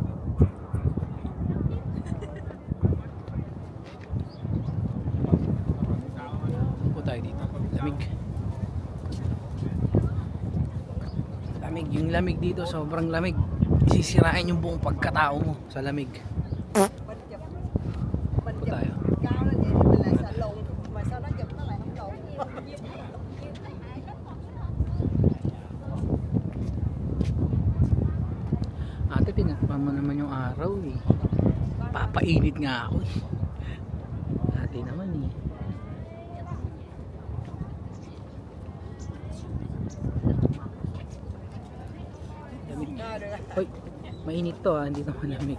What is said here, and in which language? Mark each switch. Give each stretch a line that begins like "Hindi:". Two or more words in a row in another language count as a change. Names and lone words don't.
Filipino: Upo tayo dito. Lamig. Lamig. Yung lamig dito, sobrang lamig. Sisirain yung buong pagkatao mo sa lamig. Upo tayo.
Vietnamese: Cao lên vậy thì mình lại sợ lùn mà sau đó chụp nó lại không lùn.
Filipino: Ate, tinakpan mo naman yung araw eh. Papainit nga ako eh. Ate naman eh. Hoy, mainit to ah, hindi to malamig.